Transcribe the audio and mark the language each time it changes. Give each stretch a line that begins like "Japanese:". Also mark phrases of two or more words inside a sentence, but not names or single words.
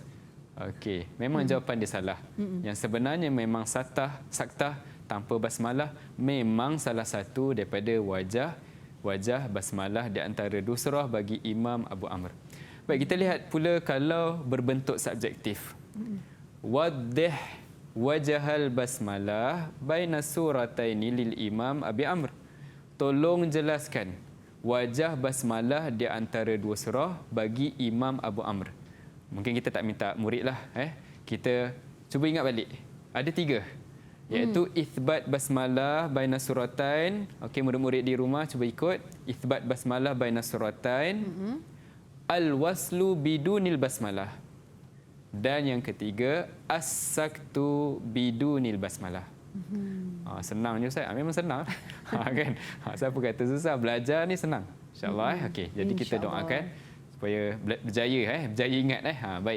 Malay: Okey, memang jawapan dia salah. Yang sebenarnya memang saktah tanpa basmalah memang salah satu daripada wajah basmalah di antara dua surah bagi Imam Abu Amr. Baik, kita lihat pula kalau berbentuk subjektif.
Arabic: Waddih wajhal basmalah baina surataini lil Imam Abi Amr.
Malay: Tolong jelaskan wajah basmalah di antara dua surah bagi Imam Abu Amr. Mungkin kita tak minta murid lah. Kita cuba ingat balik. Ada tiga.
Arabic: Iaitu ithbat basmalah baina suratain.
Malay: Okey, murid-murid di rumah cuba ikut.
Arabic: Ithbat basmalah baina suratain. Al-waslu bidunil basmalah.
Malay: Dan yang ketiga,
Arabic: as-saktu bidunil basmalah.
Malay: Senang je Ustaz. Memang senang. Kan? Siapa kata susah? Belajar ni senang. InsyaAllah. Okey, jadi kita doakan supaya berjaya ingat. Baik.